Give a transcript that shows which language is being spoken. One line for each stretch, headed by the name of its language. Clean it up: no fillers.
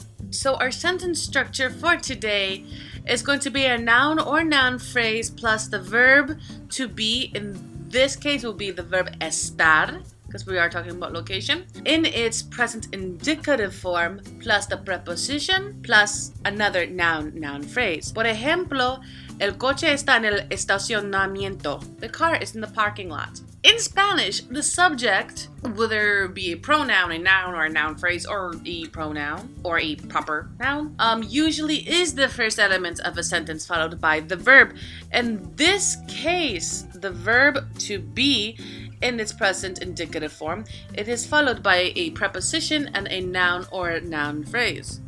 English: So our sentence structure for today is going to be a noun or noun phrase plus the verb to be. In this case will be the verb estar, because we are talking about location, in its present indicative form, plus the preposition, plus another noun phrase.
Spanish: Por ejemplo, el coche está en el estacionamiento.
English: The car is in the parking lot. In Spanish, the subject, whether it be a pronoun, a noun, or a noun phrase, or a pronoun, or a proper noun, usually is the first element of a sentence followed by the verb. In this case, the verb to be in its present indicative form, it is followed by a preposition and a noun or noun phrase.